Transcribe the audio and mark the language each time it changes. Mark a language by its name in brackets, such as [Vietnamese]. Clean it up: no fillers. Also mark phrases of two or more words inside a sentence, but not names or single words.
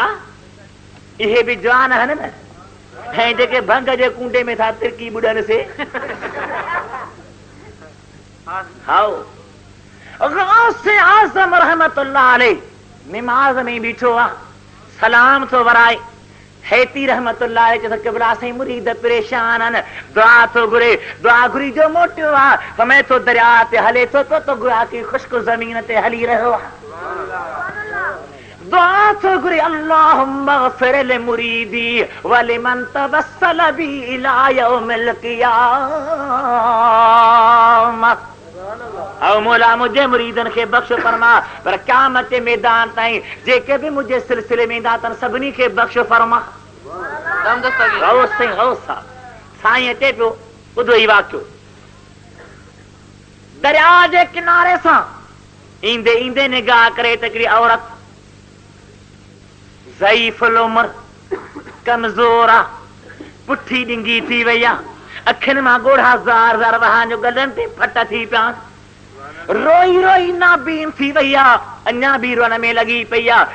[Sindhi] इहे बि जवान आहिनि न, ऐं जेके भंग जे कुंडे में था तिरकी बुॾनि से हाओ गौसे आज़म [Arabic] رحمة الله عليه [Sindhi] निमाज़ में बीठो आहे, सलाम थो वराए। हैती [Arabic] رحمة الله عليه [Sindhi] चए क़िबला साईं मुरीद परेशान आहिनि, दुआ थो घुरे, दुआ घुरी जो मोटियो आहे, फरमाए थो दरिया ते हले थो तो गुआ की खुश्क ज़मीन ते हली रहियो आहे। दुआ थो घुरे [Arabic] اللهم اغفر ل مريدي و لمن توسل بي إلى يوم القيامة. [Sindhi] औ मौला मुझे मुरीदन के बख्श फरमा, पर क़यामत जे मैदान ताईं जेके भी मुझे सिलसिले में ईंदा अथनि सभिनी खे बख्श फरमा। साईं अचे पियो, ॿुधो ई वाक़ियो। दरिया जे किनारे सां ईंदे ईंदे निगाह करे त हिकिड़ी औरत ज़ईफ़ुल उम्र, कमज़ोर आहे, पुठी डिंगी थी वई आहे, अखियुनि मां ॻोढ़ा ज़ार ज़ार वहां जो गलनि ते फट थी पिया, रोई रोई नाबीन थी वई आहे, अञा बि रोअण में लॻी पई आहे।